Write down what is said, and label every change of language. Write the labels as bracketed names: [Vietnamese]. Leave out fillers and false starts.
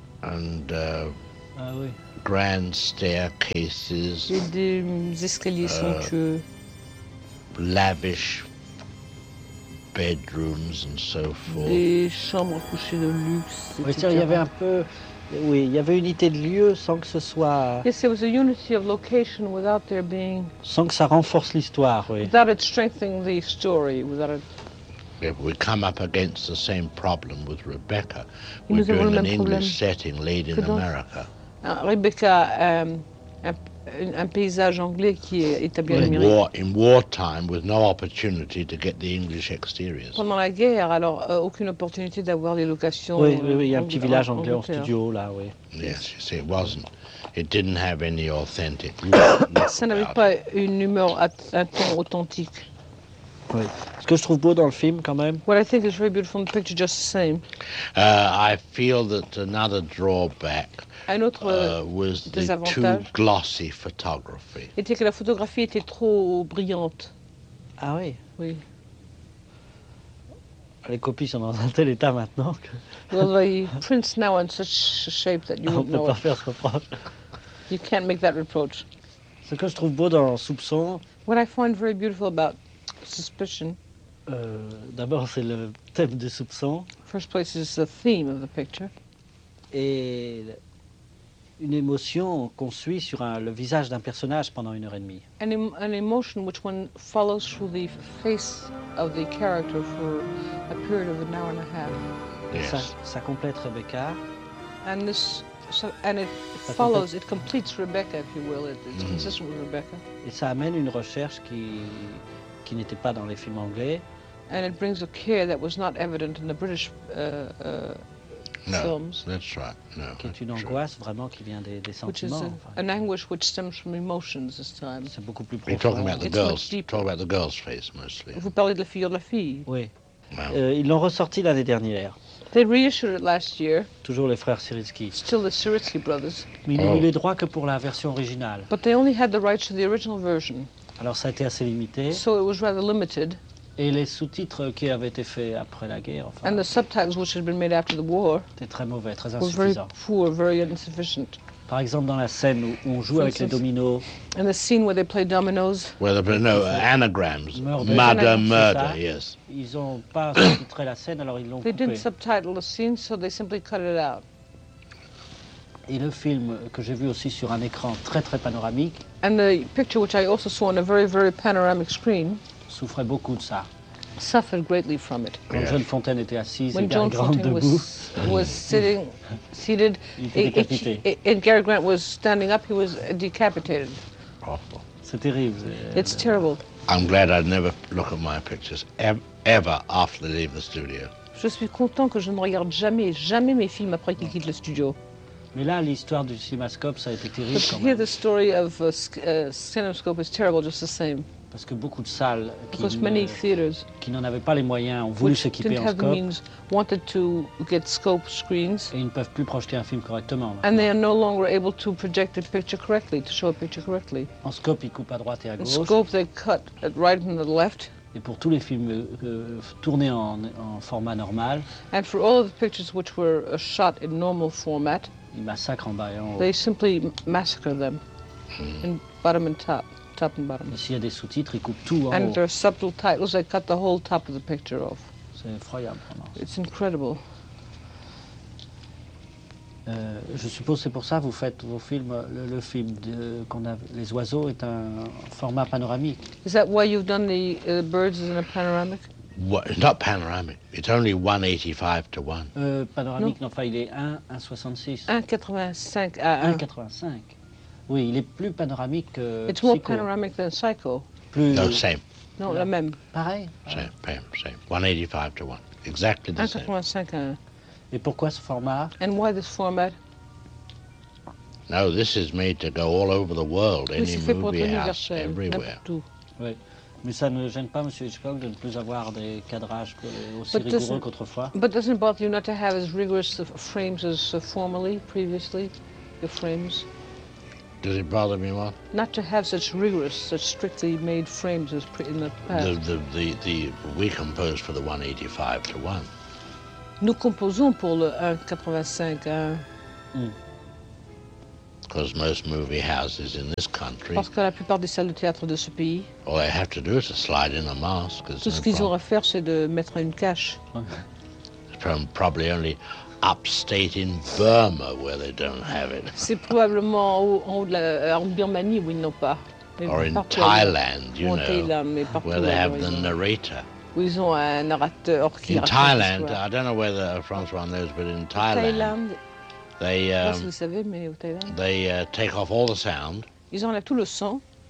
[English] And grand staircases. [French] Et des escaliers somptueux. [English] Lavish bedrooms and so forth. [French] Des chambres à coucher de luxe. Oui, c'est-à-dire, il y avait un peu. Oui, il y avait unité de lieu sans que ce soit. [English] Yes, there was a unity of location without there being. [French] Sans que ça renforce l'histoire, oui. [English] Without it strengthening the story, without it. Yeah, we come up against the same problem with Rebecca. We're doing an English setting, Lady in America. [French] Rebecca, un paysage anglais qui est établi en Amérique. [English] In wartime, with no opportunity to get the English exteriors. [French] Pendant la guerre, alors aucune opportunité d'avoir des locations. Oui, oui, oui, il y a un petit village anglais en studio là, oui. [English] Yes, you see, it wasn't. It didn't have any authentic. [French] Ça n'avait pas une humeur, un ton authentique. Oui. Ce que je trouve beau dans le film, quand même. [English] Well, I think it's very beautiful in the picture, just the same. I feel that another drawback. [French] Un autre [English] was the too glossy photography. [French] Était que la photographie était trop brillante. Ah oui. Oui. Les copies sont dans un tel état maintenant que. [English] Well, the prints now in such a shape that you [French] ne peut pas faire reproche. [English] You can't make that reproach. [French] Ce que je trouve beau dans Soupçon. [English] What I find very beautiful about Suspicion. [French] D'abord, c'est le thème de Soupçon. [English] First place is the theme of the picture. [French] Et une émotion qu'on suit sur le visage d'un personnage pendant une heure et demie. [English] An emotion which one follows through the face of the character for a period of an hour and a half. Yes. [French] Ça complète Rebecca. [English] And this, so, and it follows, it completes Rebecca, if you will. It's consistent with Rebecca. [French] Et ça amène une recherche qui n'était pas dans les films anglais. [English] And it brings a care that was not evident in the British No, films, that's right. No, [French] qui est une angoisse true. Vraiment qui vient des sentiments. [English] Which is an anguish which stems from emotions this time. [French] C'est beaucoup plus profond. [English] Talking about the girl's face mostly. [French] Vous parlez de la figure de la fille. Oui. [English] Well. [French] Ils l'ont ressorti l'année dernière. [English] They reissued it last year. [French] Toujours les frères Sirotsky. [English] Still the Sirotsky brothers. [French] Mais ils n'ont eu les droits que pour la version originale. [English] But they only had the rights to the original version. [French] Alors ça a été assez limité. [English] So it was rather limited. [French] Et les sous-titres qui avaient été faits après la guerre, enfin, [English] and the subtitles which had been made after the war, [French] étaient très mauvais, très insuffisants. [English] Were very poor, very insufficient. [French] Par exemple, dans la scène où on joue avec les dominos. [English] In the scene where they play dominoes. Where they play no anagrams. Madame Murder, yes. [French] Ils n'ont pas sous-titré la scène, alors ils l'ont coupé. [English] They didn't subtitle the scene, so they simply cut it out. [French] Et le film que j'ai vu aussi sur un écran très très panoramique. [English] And the picture which I also saw on a very very panoramic screen. [French] Souffrait beaucoup de ça. [English] Suffered greatly from it. [French] Quand Joan Fontaine était assise [English] when [French] et Gary Grant debout. [English] Was sitting, seated, and Gary Grant was standing up, he was decapitated. Awful. [French] C'est terrible. [English] It's terrible. I'm glad I'd never look at my pictures ever after they leave the studio. [French] Je suis content que je ne regarde jamais, jamais mes films après qu'ils quittent le studio. Mais là, l'histoire du cinémascope, ça a été terrible. [English] But [French] quand [English] here [French] même. [English] The story of cinemascope is terrible, just the same. [French] Parce que beaucoup de salles qui n'en avaient pas les moyens ont voulu s'équiper en scope. [English] Means, wanted to get scope screens. [French] Et ils ne peuvent plus projeter un film correctement. Maintenant. [English] And they are no longer able to project a picture correctly, to show a picture correctly. [French] En scope, ils coupent à droite et à gauche. [English] In scope, they cut at right and the left. [French] Et pour tous les films tournés en format normal. [English] And for all of the pictures which were shot in normal format. [French] Ils massacrent en bas et en haut. [English] They simply massacre them in bottom and top. Top and bottom. [French] Ici, il y a des sous-titres, ils coupent tout en [English] and [French] haut. [English] There are subtle titles, they cut the whole top of the picture off. [French] C'est effroyable, vraiment. [English] It's incredible. [French] Je suppose c'est pour ça que vous faites vos films. Le film de qu'on a, Les Oiseaux est un format panoramique. [English] Is that why you've done the birds in a panoramic? What, not panoramic. It's only 1.85 to 1. [French] Panoramique, non, enfin, il est 1.66. 1.85 à 1.85. Oui, il est plus panoramique que Psycho. [English] It's more panoramic than Psycho. [French] Plus [English] no, same. [French] Non, le même. Pareil. [English] Same. 1.85 to 1. Exactly the 1.85 same. [French] 1.85 à 1. Et pourquoi ce format? [English] And why this format? No, this is made to go all over the world, [French] mais [English] any movie house, everywhere. [French] Oui. Mais ça ne gêne pas, Monsieur Hitchcock, de ne plus avoir des cadrages aussi rigoureux qu'autrefois. [English] But doesn't bother you not to have as rigorous frames as formerly, previously, your frames? Does it bother me what? Not to have such rigorous, such strictly made frames as in the past. The we compose for the 185 to 1. [French] Nous composons pour le 1.85 à 1. [English] Because most movie houses in this country. [French] Parce que la plupart des salles de théâtre de ce pays. [English] All they have to do is to slide in a mask. [French] Tout ce qu'ils ont à faire, c'est de mettre une cache. [English] Probably only upstate in Burma where they don't have it. [French] C'est probablement en Birmanie où ils n'ont pas. [English] Or in Thailand, you know, where they have the narrator. [French] Où ils ont un narrateur qui. [English] In Thailand, I don't know whether François knows, but in Thailand. They take off all the sound. [French] Ils enlèvent tout le son.